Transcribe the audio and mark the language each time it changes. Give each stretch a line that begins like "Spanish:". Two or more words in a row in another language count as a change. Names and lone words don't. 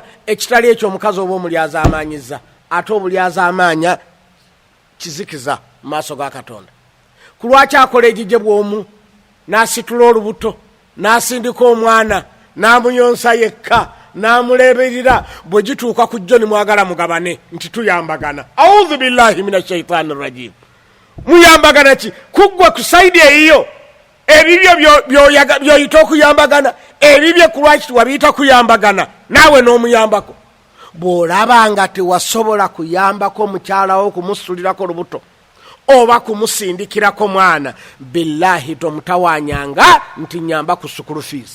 Ganda: Ekitali ekyo omukazi oba omulyaza amaanyiza, ate obulyaza amaanya kizikiza mu maaso ga Katonda. Ku lwaki akola egijje bw'omu n'asitula olubuto n'asindika omwana n'amuyonsa yekka n'amuleberera, bwe gituuka ku jjo nimwagala mugabane nti tuyambagana.
Arabic: أعوذ بالله من الشيطان الرجيم.
Ganda: Muyambagana ki? Kuggwa ku saidi eyo ebibyo byoyita okuyambagana, ebibyo ku lwaki wabiyita kuyambagana naawe n'omuyambako. Bw'olaba nga tewasobola kuyambako mukyalawo okumusulirako olubuto, oba kumusindikirako mwana, billahi tomutawanyanga nti nyamba ku
English: school fees.